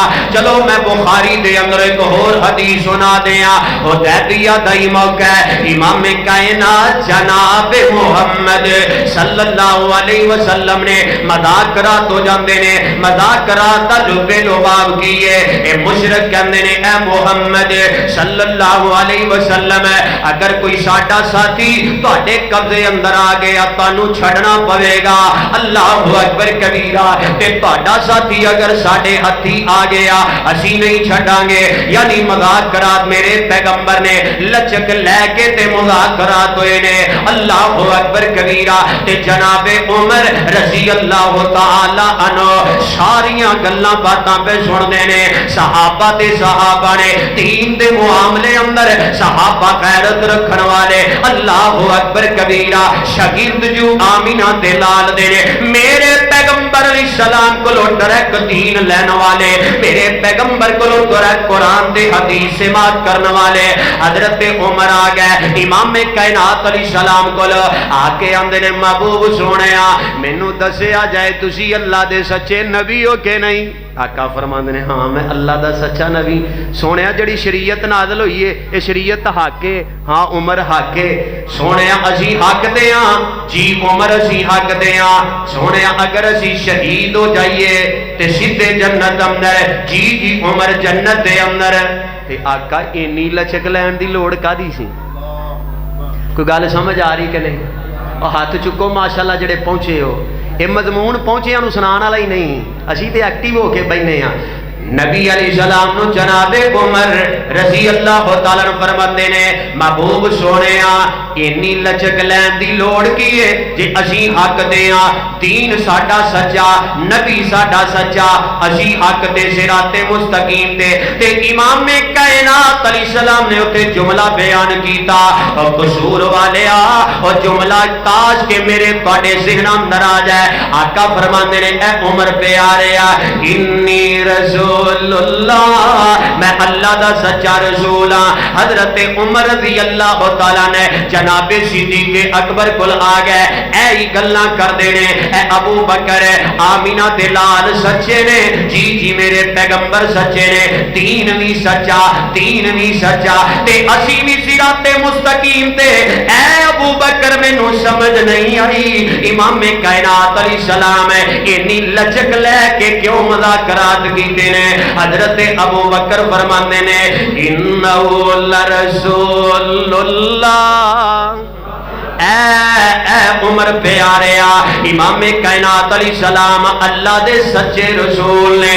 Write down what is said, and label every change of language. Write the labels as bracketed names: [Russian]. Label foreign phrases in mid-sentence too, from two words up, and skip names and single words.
[Punjabi] چلو میں بخاری دے اندر ایک اور حدیث سنا دیاں، حدیبیہ دا موقع ہے، امام کائنات جناب محمد صلی اللہ علیہ وسلم نے مذاکرات ہو جاندے نے، مذاکرات دا لبے لباب کیے، اے مشرک کہندے نے اے محمد صلی اللہ علیہ وسلم اگر کوئی ساڈا ساتھی تواڈے قبضے اندر آ گیا تانوں چھڑنا پوے گا۔ [Arabic] اللہ اکبر کبیرہ [Punjabi] تے تہاڈا ساتھی اگر ساڈے ہتھی آ گیا اسی نہیں چھڈاں گے. یعنی مذاکرات میرے پیغمبر نے لچک لے کے تے مذاکرات ہوئے نے. [Arabic] اللہ اکبر کبیرہ. [Punjabi] تے جناب عمر رضی اللہ تعالی عنہ ساریاں گلاں باتاں پہ سن دے نے. صحابہ تے صحابہ نے دین دے معاملے اندر صحابہ غیرت رکھن والے. [Arabic] اللہ اکبر کبیرہ. [Punjabi] شاگرد جو آمینہ دے لال دے نے میرے پیغمبر علیہ السلام کو ڈائریکٹ دین لین والے, میرے پیغمبر کو ڈائریکٹ قرآن دے حدیث سماعت کرنے والے. حضرت عمر آ گئے امام کائنات علیہ السلام کو آ کے آندے نے محبوب سونیا مینوں دسیا جائے تسی اللہ دے سچے نبی ہو کہ نہیں؟ آقا فرماندے نے ہاں میں اللہ دا سچا نبی. سونیا جڑی شریعت نازل ہوئی ہے یہ شریعت حق ہے؟ ہاں عمر حق ہے. سونیا اسی حق دے ہاں؟ جی عمر اسی حق دے ہاں. سونیا اگر اسی شہید ہو جائیے تے سیدھے جنت اندر؟ جی جی عمر جنت دے اندر. تے آقا اینی لچک لین دی لوڑ کادی سی؟ کوئی گل سمجھ آ رہی کہ نہیں؟ اور ہاتھ چکو ماشاءاللہ جڑے پہنچے ہو. یہ مضمون پہنچیاں نو سنان والا ہی نہیں, اسی تے ایکٹیو ہو کے بیٹھے ہاں. نبی علیہ السلام نو جناب عمر رضی اللہ تعالیٰ عنہ فرماندے نے محبوب سونیا اینی لچک لین دی لوڑ کی ہے جے اسی حق دے ہاں. دین ساڈا سچا, نبی ساڈا سچا, اسی حق دے صراط مستقیم تے. تے امام کائنات علیہ السلام نے اوتے جملہ بیان کیتا اور قصور والیا اور جملہ تاج کے میرے تواڈے ذہن اندر آ جائے. آقا فرماندے نے اے عمر پیاریا [Arabic] انی رسول اللہ, [Punjabi] میں اللہ دا سچا رسول ہاں. حضرت عمر رضی اللہ تعالیٰ نے جناب صدیق اکبر کل آ گئے اے ہی گلاں کر دینے اے ابو بکر آمینہ دے لال سچے نے؟ جی جی میرے پیغمبر سچے نے. دین بھی سچا, دین بھی سچا تے اسی بھی صراط مستقیم تے. اے ابو بکر مینوں سمجھ نہیں آئی امام کائنات علیہ السلام اینی لچک لے کے کیوں مذاکرات کیتے نے؟ حضرت ابو بکر فرماندے نے [Arabic] انہو لرسول اللہ. [Punjabi] اے عمر پیاریا امام کائنات علیہ السلام اللہ دے سچے رسول نے.